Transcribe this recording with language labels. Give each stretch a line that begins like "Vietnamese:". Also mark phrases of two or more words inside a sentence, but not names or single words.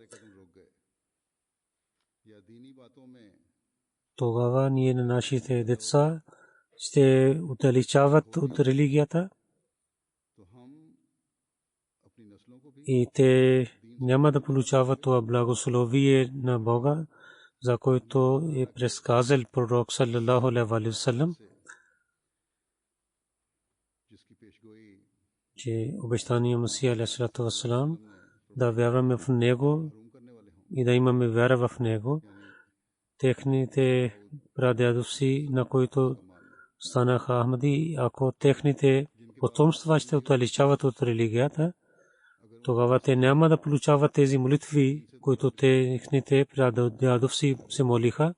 Bulgarian: тогава ние на нашите деца ще отдалечават от религията и те няма да получават това благословие на Бога, за който е предсказал пророк
Arabic: صلى الله عليه وسلم,
Bulgarian: че обещания Масия
Arabic: عليه السلام
Bulgarian: да вярваме в него и да имаме вяра в него. Техните прадядовци, на които станаха Ахмади, ако техните потомства ще отдалечават от религията, тогава те няма да получават тези молитви, които техните прадядовци се молиха.